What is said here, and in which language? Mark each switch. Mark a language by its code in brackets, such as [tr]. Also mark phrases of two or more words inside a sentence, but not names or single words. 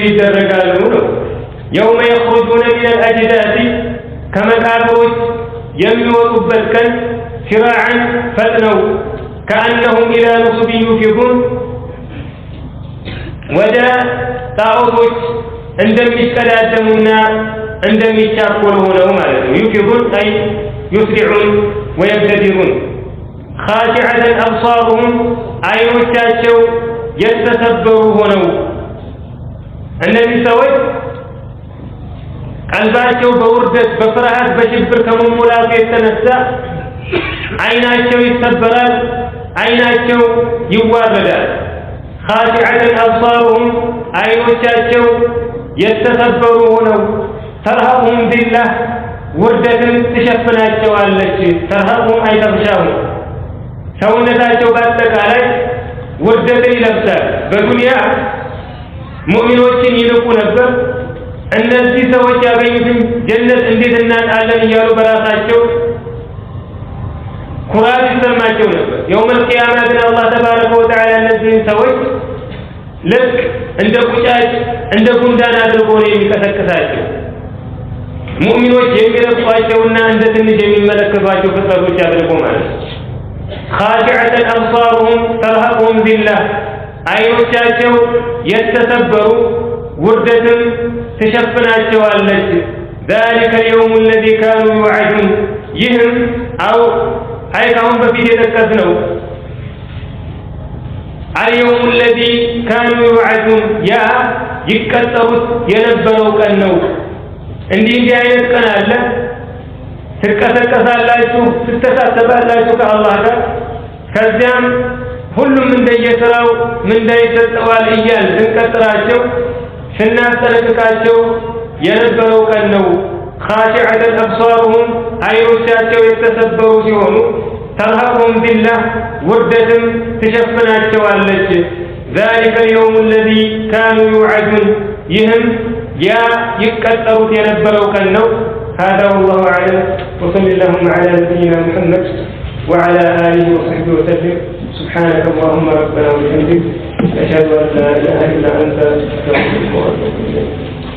[am] ይደረጋሉ ነው። [ar] يوم يخرجون من الأجداث [am] ከመቃብሮች የሚወጡበት ቀን ሲራዐን ፈጥነው [ar] كأنهم إلى نصب يوفضون [am] ወደ ጣዖቶች እንደሚቀዳደሙና እንደሚቻኮሉ ሆነው ማለት ነው። [ar] يفضون أي يسرعون ويبتدرون خاشعة أبصارهم [am] አይኖቻቸው የተሰበሩ ሆነው እነዚህ ሰዎች ቀልባቸው በውርደት በፍርሃት በሽብር ከመሞላቱ የተነሳ አይናቸው ይሰበራል፣ አይናቸው ይዋረዳል። [ar] خاشعة أبصارهم [am] አይኖቻቸው የተሰበሩ ሆነው [ar] ترهقهم ذلة [am] ውርደትን ትሸፍናቸዋለች። ተርሃቁም አይተብሻሁም ሰውነታቸው በአጠቃላይ ውርደትን ይለብሳል። በዱንያ ሙእሚኖችን ይልቁ ነበር። እነዚህ ሰዎች ያገኙትን ጀነት እንዴት እናጣለን እያሉ በራሳቸው ኩራት ይሰማቸው ነበር። [ar] يوم القيامة [am] ግን [ar] الله تبارك وتعالى [am] እነዚህን ሰዎች ልክ እንደ ቁጫጭ እንደ ጉንዳን አድርጎ ነው የሚቀሰቅሳቸው። ሙእሚኖች የሚረግጧቸውና እንደ ትንሽ የሚመለከቷቸው ፍጥረቶች አድርጎ ማለት ነው። [ar] خاشعة أبصارهم ترهقهم ذلة [am] አይኖቻቸው የተሰበሩ ውርደትን ትሸፍናቸዋለች። [ar] ذلك اليوم الذي كانوا يوعدون [am] ይህም አው አይካሁን በፊት የተጠቀስነው [ar] اليوم الذي كانوا يوعدون [am] ያ ይቀጠሩት የነበረው ቀን ነው። እንዲህ አይነት ቀን አለ። ትቀሰቀሳላችሁ፣ ትተሳሰባላችሁ ከአላህ ጋር። ከዚያም ሁሉም እንደየሥራው ምንዳ ይሰጠዋል እያል ስንቀጥራቸው ስናስጠነቅቃቸው የነበረው ቀን ነው። [ar] خاشعة أبصارهم [am] አይኖቻቸው የተሰበሩ ሲሆኑ [ar] ترهقهم ذلة [am] ውርደትም ትሸፍናቸዋለች። [ar] ذلك اليوم الذي كانوا يوعدون [am] ይህም ያ ይቀጠሩት የነበረው ቀን ነው። [ar] هذا والله أعلم وصلى اللهم على نبينا محمد وعلى آله وصحبه وسلم. سبحانك اللهم ربنا وبحمدك أشهد أن لا إله إلا أنت أستغفرك وأتوب إليك.